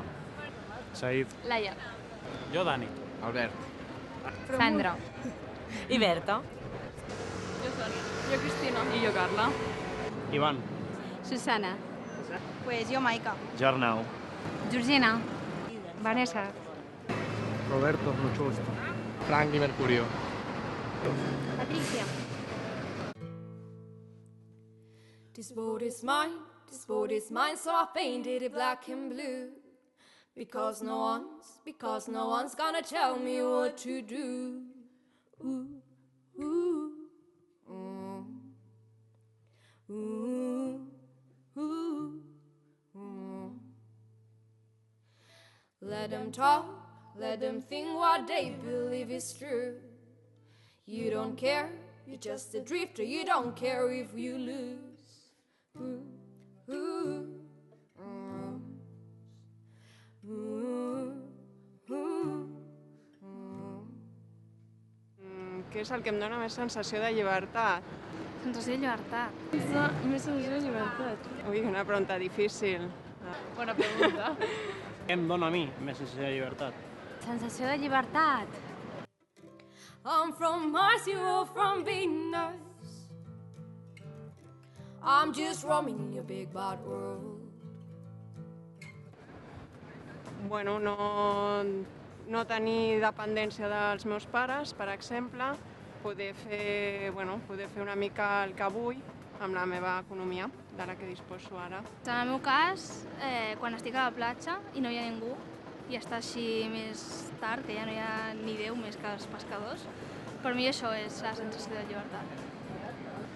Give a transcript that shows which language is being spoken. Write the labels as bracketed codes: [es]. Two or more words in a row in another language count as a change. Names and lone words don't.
[ca] Saïd. Laia. Jo, Dani. Albert. Sandra. I Berta. Jo, Sònia. Jo, Cristina. I jo, Carla. Ivan. Susana. Pues jo, Maica. Jarnau. Georgina. Vanessa. [es] Roberto. Mucho gusto. Frank y Mercurio. [ca] Patricia. [en] This boat is mine, so I painted it black and blue. Because no one's gonna tell me what to do. Ooh, ooh, ooh, ooh, ooh, ooh. Let them talk, let them think what they believe is true. You don't care, you're just a drifter, you don't care if you lose. Ooh, ooh, ooh, ooh, ooh, ooh. [ca] Què és el que em dóna més sensació de llibertat? Sensació de llibertat. Més sensació de llibertat. Ui, una pregunta difícil. Bona pregunta. Què em dóna a mi més sensació de llibertat? Sensació de llibertat. [en] I'm from Mars, you're from Venus. I'm just roaming your big bad world. [ca] Bueno, no tenir dependència dels meus pares, per exemple, poder fer una mica el que vull amb la meva economia, de la que disposo ara. En el meu cas, quan estic a la platja i no hi ha ningú, i està així més tard, que ja no hi ha ni Déu més que els pescadors, per mi això és la sensació de llibertat.